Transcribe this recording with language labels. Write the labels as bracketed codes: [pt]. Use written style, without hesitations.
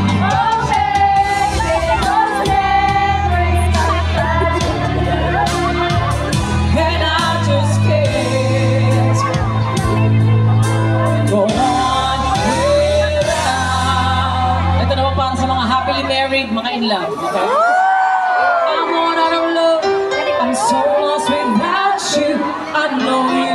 [en] Oh baby, those memories come back. And I just can't go on without. [tl] Ito naman para sa mga [en] happily married, [tl] mga [en] in love. Okay? I'm on out of love. I'm so lost without you. I know